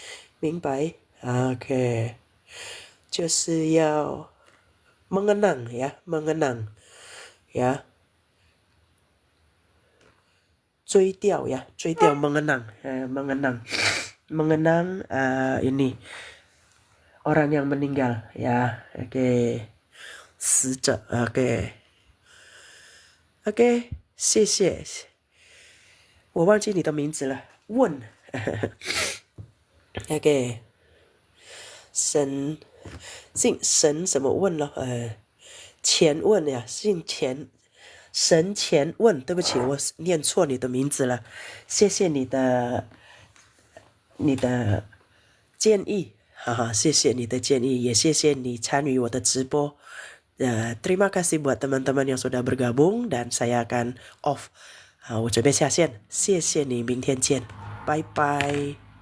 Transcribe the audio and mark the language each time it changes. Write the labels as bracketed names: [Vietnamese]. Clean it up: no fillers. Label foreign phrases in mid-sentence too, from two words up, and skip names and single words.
[Indonesian] ，OK， [Chinese] 就是要 [Indonesian] mengenang ya， mengenang ya，追掉 mengenang， mengenang ini orang yang meninggal ya, oke， [Chinese] 死者 ，OK， 谢谢。我忘记你的名字了，问，OK， 神什么问了？前问呀，姓钱，神前问，对不起，我念错你的名字了，谢谢你的建议，哈哈，谢谢你的建议，也谢谢你参与我的直播。 [Indonesian] Terima kasih buat teman-teman yang sudah bergabung dan saya akan off， [Chinese] 我准备下线，谢谢你，明天见，拜拜。